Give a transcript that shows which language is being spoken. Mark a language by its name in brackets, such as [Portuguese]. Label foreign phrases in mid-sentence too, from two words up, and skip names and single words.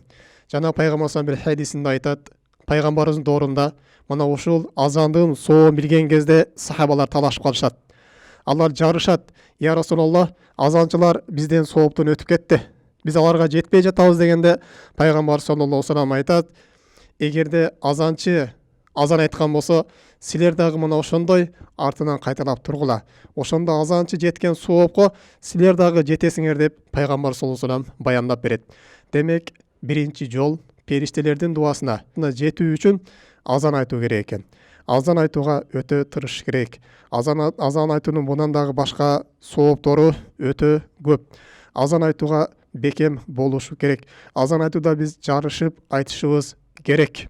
[Kyrgyz] Жана пайгамбарыбыз бир хадисинде айтат, пайгамбарыбыздын доорунда мына ушул азандын соогун билген кезде сахабалар талашып калышат. Алар жарышат: [Arabic] "يا رسول الله, [Kyrgyz] азанчылар бизден сооптон өтүп кетти. Биз аларга жетпей жатабыз" дегенде пайгамбар [Arabic] صلى الله عليه وسلم [Kyrgyz] айтат: "Эгерде азанчы азан айткан болсо, силер дагы мына ошондой артынан кайталап тургула. Ошондо азанчы жеткен соопко силер дагы жетесиңер" деп пайгамбар [Arabic] صلى الله عليه وسلم [Kyrgyz] баяндап берет. Демек, биринчи жол периштелердин дуасына жетүү үчүн азан айтуу керек экен. Азан айтууга өтө тырышыш керек. Азан айтуунун мындан дагы башка сооптору өтө көп. Азан айтууга бекем болушу керек. Азан айтууда биз жарышып айтышыбыз керек.